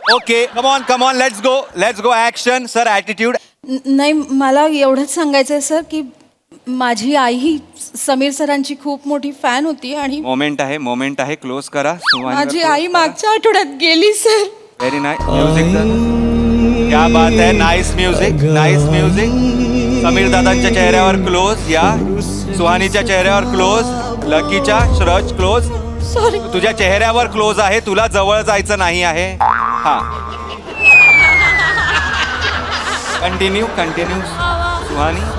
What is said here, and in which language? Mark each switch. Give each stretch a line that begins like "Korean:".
English: Okay come on let's go action. Sir attitude.
Marathi: नाही मला एवढंच सांगायचं आहे सर की माझी आई ही समीर सरांची खूप मोठी फॅन होती आणि मोमेंट आहे क्लोज करा. माझी आई मागच्या आठवड्यात गेली सर.
English: Very nice music.
Hindi: क्या बात है,
English: Nice music nice music.
Marathi: Sameer दादांच्या चेहऱ्यावर क्लोज. या सुहानीच्या चेहऱ्यावर क्लोज. लकीच्या श्रज क्लोज.
English: Sorry.
Marathi: तुझ्या चेहऱ्यावर क्लोज आहे, तुला जवळ जायचं नाही आहे. हा कंटिन्यू सुहानी.